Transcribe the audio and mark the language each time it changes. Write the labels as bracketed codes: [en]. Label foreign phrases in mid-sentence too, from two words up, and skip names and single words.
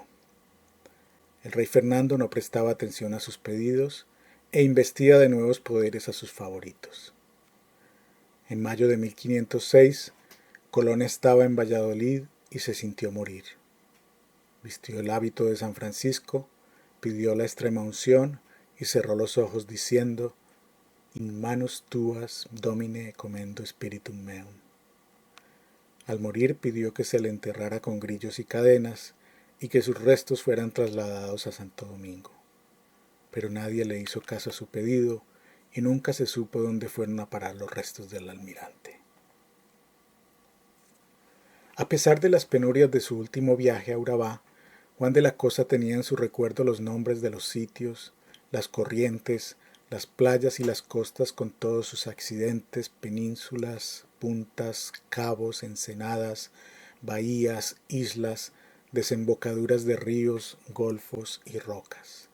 [es] El rey Fernando no prestaba atención a sus pedidos e investida de nuevos poderes a sus favoritos. En mayo de 1506, Colón estaba en Valladolid y se sintió morir. Vistió el hábito de San Francisco, pidió la extrema unción y cerró los ojos diciendo: [la] In manus tuas, Domine, commendo spiritum meum. [es] Al morir pidió que se le enterrara con grillos y cadenas y que sus restos fueran trasladados a Santo Domingo. Pero nadie le hizo caso a su pedido y nunca se supo dónde fueron a parar los restos del almirante. A pesar de las penurias de su último viaje a Urabá, Juan de la Cosa tenía en su recuerdo los nombres de los sitios, las corrientes, las playas y las costas con todos sus accidentes, penínsulas, puntas, cabos, ensenadas, bahías, islas, desembocaduras de ríos, golfos y rocas.